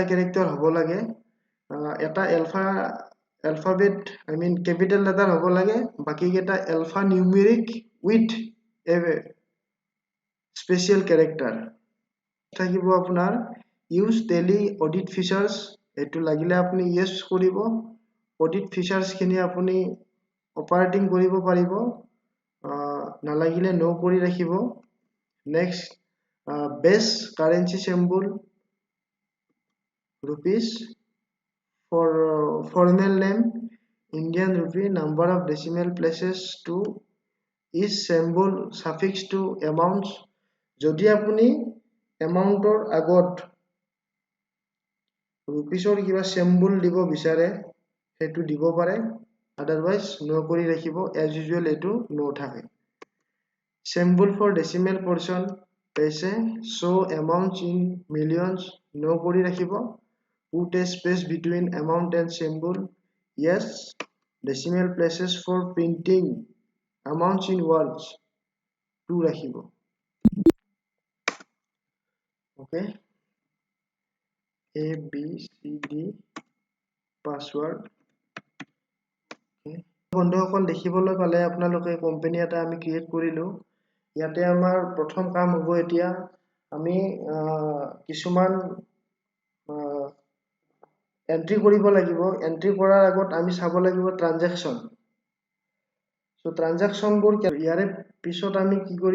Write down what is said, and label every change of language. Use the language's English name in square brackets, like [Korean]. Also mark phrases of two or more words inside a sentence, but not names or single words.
[Assamese] কেৰেক্টাৰ হ'ব লাগে এটা [English] alphabet capital letter [Assamese] হ'ব লাগে বাকি কেইটা [English] alpha numeric with a special character [Assamese] থাকিব আপোনাৰ [English] use Tally audit features [Assamese] এইটো লাগিলে আপুনি ইয়েছ কৰিব অডিট ফিচাৰ্ছখিনি আপুনি অপাৰেটিং কৰিব পাৰিব নালাগিলে নো কৰি ৰাখিব [English] next base currency symbol rupees for formal name Indian rupee number of decimal places to is symbol suffix to amounts [Assamese] যদি আপুনি এমাউন্টৰ আগত [English] rupeesৰ [Assamese] কিবা symbol দিব বিচাৰে হেতু দিব পাৰে [English] otherwise no [Assamese] কৰি ৰাখিব [English] as usual এটো no থাকে symbol for decimal portion paise show amounts in millions no [Assamese] কৰি ৰাখিব [English] put a space between amount and symbol yes decimal places for printing amounts in words to ৰাখিব okay a b c d password [Assamese] বন্ধুসকল দেখিবলৈ পালে আপোনালোকে কোম্পানী এটা আমি ক্ৰিয়েট কৰিলো ইয়াতে আমাৰ প্ৰথম কাম হ'ব এতিয়া আমি কিছুমান এন্ট্ৰি কৰিব লাগিব এন্ট্ৰি কৰাৰ আগত আমি চাব লাগিব [English] transaction so [Assamese] ট্ৰানজাকচনবোৰ ইয়াৰে পিছত আমি কি কৰিব